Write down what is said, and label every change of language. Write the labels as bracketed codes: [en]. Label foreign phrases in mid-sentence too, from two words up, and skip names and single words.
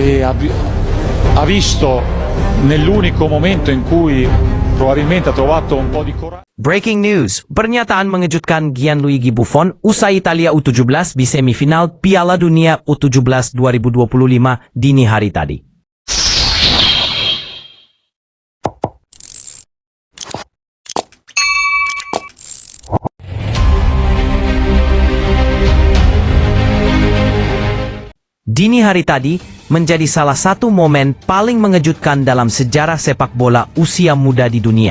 [it] ha visto nell'unico momento in cui probabilmente ha trovato un po' di coraggio. [en] Breaking news, [id] pernyataan mengejutkan Gianluigi Buffon usai Italia U17 di semifinal Piala Dunia U17 2025 dini hari tadi. Dini hari tadi menjadi salah satu momen paling mengejutkan dalam sejarah sepak bola usia muda di dunia.